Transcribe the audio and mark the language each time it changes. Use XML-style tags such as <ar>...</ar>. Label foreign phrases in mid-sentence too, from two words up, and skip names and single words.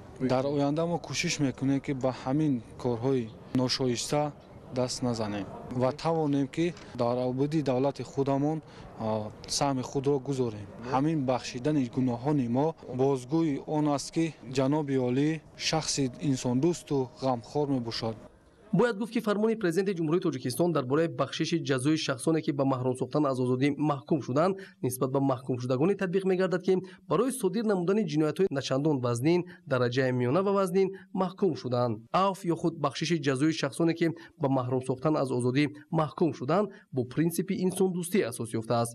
<fa>در آینده ما کوشش میکنیم که با همین کارهای ناشایسته دست نزنیم و توانیم که در آبادی دولت خودمون سهم خود را گذاریم. همین بخشیدن گناهان ما بازگوی آن است که جناب عالی شخص انسان دوست و غمخوار می باشد.</fa> <tg>бояд гуфт ки фармони президенти ҷумҳурии Тоҷикистон дар бораи бахшиши ҷазои шахсоне ки ба маҳрум сохтан аз озодӣ маҳкум шуданд нисбат ба маҳкумшудагоне татбиқ мегардад ки барои содир намудани ҷиноятҳои начандон вазнин, дараҷаи миёна ва вазнин маҳкум шуданд. аф ё худ бахшиши ҷазои шахсоне ки ба маҳрум сохтан аз озодӣ маҳкум шуданд бо принсипи инсондӯстӣ асос ёфтааст.</tg>